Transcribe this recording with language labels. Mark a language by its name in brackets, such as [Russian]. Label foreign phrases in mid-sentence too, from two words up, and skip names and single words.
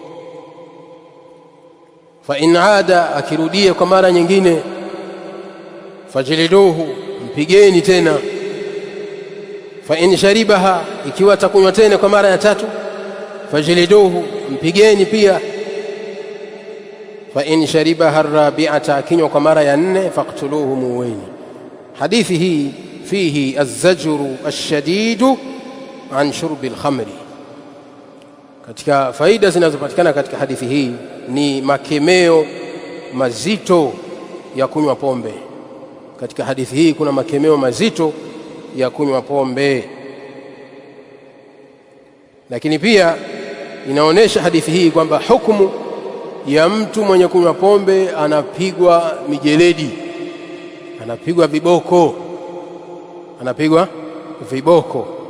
[Arabic] فإن عاد, [Swahili] akirudia kwa mara nyingine, fajliduhu, mpigeni tena. [Arabic] فإن شربها, [Swahili] ikiwa atakunywa tena kwa mara ya 3, fajliduhu, mpigeni pia. [Arabic] فإن شربها الرابعة, [Swahili] akinywa kwa mara ya 4, faqtuluhu, muweni. Hadithi hii [Arabic] فيه الزجر الشديد عن شرب الخمر. [Swahili] Katika faida zinazopatikana katika hadithi hii ni makemeo mazito ya kunywa pombe. Katika hadithi hii kuna makemeo mazito ya kunywa pombe, lakini pia inaonesha hadithi hii kwamba hukumu ya mtu mwenye kunywa pombe anapigwa mijeledi, anapigwa viboko, anapigwa viboko.